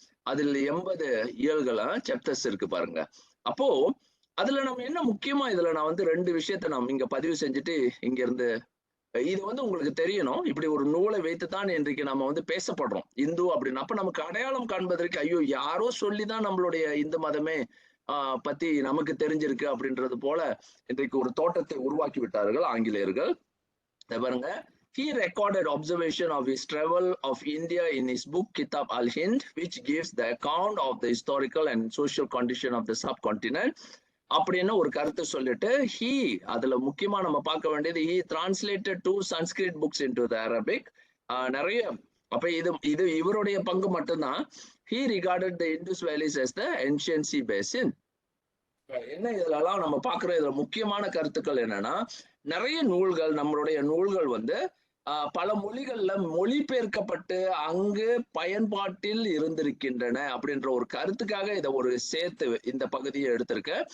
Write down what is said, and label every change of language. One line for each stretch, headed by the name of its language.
Tamil: அதில் 80 இயல்கள் சாப்டர்ஸ் இருக்கு பாருங்க. அப்போ அதுல நம்ம என்ன முக்கியமா, இதுல நான் வந்து 2 விஷயத்த நாம் இங்க பதிவு செஞ்சுட்டு இங்க இருந்து, இது வந்து உங்களுக்கு தெரியணும், இப்படி ஒரு நூலை வைத்துத்தான் இன்றைக்கு நம்ம வந்து பேசப்படுறோம் இந்து அப்படின்னு. அப்ப நமக்கு அடையாளம் காண்பதற்கு, ஐயோ யாரோ சொல்லிதான் நம்மளுடைய இந்து மதமே பத்தி நமக்கு தெரிஞ்சிருக்கு அப்படின்றது போல இன்றைக்கு ஒரு தோட்டத்தை உருவாக்கி விட்டார்கள் ஆங்கிலேயர்கள். பாருங்க,
English: he recorded observation of his travel of India in his book Kitab al-Hind, which gives the account of the historical and social condition of the subcontinent
Tamil: அப்படின்னு ஒரு கருத்து சொல்லிட்டு,
English: he
Tamil: அதுல முக்கியமா நம்ம பார்க்க வேண்டியது,
English: he translated 2 Sanskrit books into the Arabic.
Tamil: நிறைய, அப்ப இது இவருடைய பங்கு மட்டும்தான்.
English: he regarded the Indus valleys as the ancient sea basin.
Tamil: என்ன இதெல்லாம் நம்ம பார்க்கிற இதுல முக்கியமான கருத்துக்கள் என்னன்னா, நிறைய நூல்கள், நம்மளுடைய நூல்கள் வந்து பல மொழிகள்ல மொழிபெயர்க்கப்பட்டு அங்கு பயன்பாட்டில் இருந்திருக்கின்றன அப்படின்ற ஒரு கருத்துக்காக இதை ஒரு சேர்த்து இந்த பகுதியை எடுத்திருக்க.